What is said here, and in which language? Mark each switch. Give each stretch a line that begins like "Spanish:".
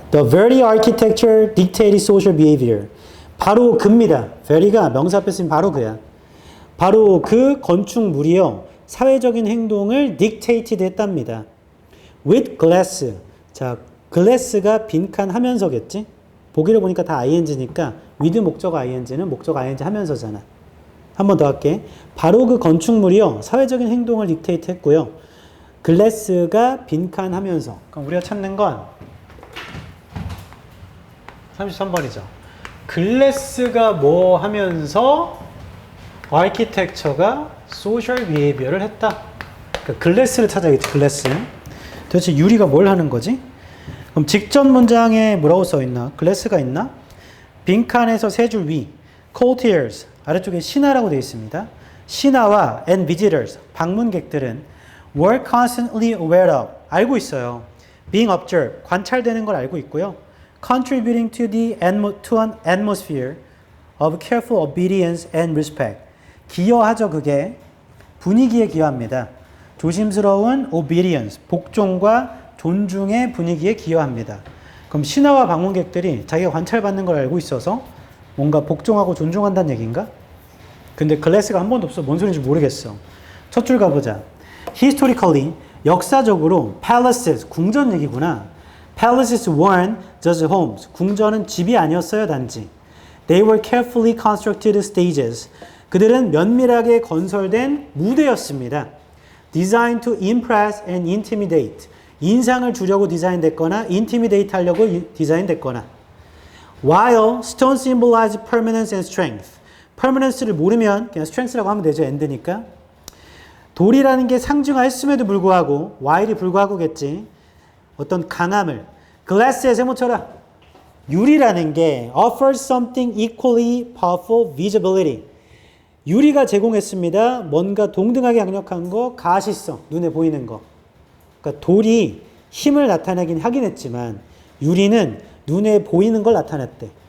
English: The very architecture dictated social behavior.
Korean: 바로 그입니다. very가 명사 앞에 쓰면 바로 그야. 바로 그 건축물이요. 사회적인 행동을 dictated 했답니다.
English: With glass.
Korean: 자, glass가 빈칸 하면서겠지? 보기를 보니까 다 ing니까 with 목적 ing는 목적 ing 하면서잖아. 한 번 더 할게. 바로 그 건축물이요. 사회적인 행동을 dictate 했고요. glass가 빈칸 하면서. 그럼 우리가 찾는 건 33번이죠. glass가 뭐 하면서 architecture가 social behavior를 했다. 그러니까 glass를 찾아야겠지.
English: glass.
Korean: 도대체 유리가 뭘 하는 거지? 그럼 직전 문장에 뭐라고 써 있나? glass가 있나? 빈칸에서 세 줄 위. courtiers. 아래쪽에 신하라고 되어 있습니다. 신하와
English: and visitors.
Korean: 방문객들은
English: were constantly aware of.
Korean: 알고 있어요.
English: being observed.
Korean: 관찰되는 걸 알고 있고요.
English: contributing to an atmosphere of careful obedience and respect.
Korean: 기여하죠, 그게. 분위기에 기여합니다. 조심스러운 obedience, 복종과 존중의 분위기에 기여합니다. 그럼 신하와 방문객들이 자기가 관찰받는 걸 알고 있어서 뭔가 복종하고 존중한다는 얘기인가? 근데 글래스가 한 번도 없어. 뭔 소리인지 모르겠어. 첫 줄 가보자. Historically, 역사적으로 palaces, 궁전 얘기구나.
English: Palaces weren't just homes.
Korean: 궁전은 집이 아니었어요, 단지.
English: They were carefully constructed stages.
Korean: 그들은 면밀하게 건설된 무대였습니다.
English: Designed to impress and intimidate.
Korean: 인상을 주려고 디자인됐거나 intimidate 하려고 디자인됐거나.
English: While stone symbolize permanence and strength.
Korean: permanence를 모르면 그냥 strength라고 하면 되죠. end니까. 돌이라는 게 상징화했음에도 불구하고 while이 불구하고겠지. 어떤 강함을. glass에 세모쳐라. 유리라는 게
English: offers something equally powerful visibility.
Korean: 유리가 제공했습니다. 뭔가 동등하게 강력한 거, 가시성, 눈에 보이는 거. 그러니까 돌이 힘을 나타내긴 하긴 했지만 유리는 눈에 보이는 걸 나타냈대.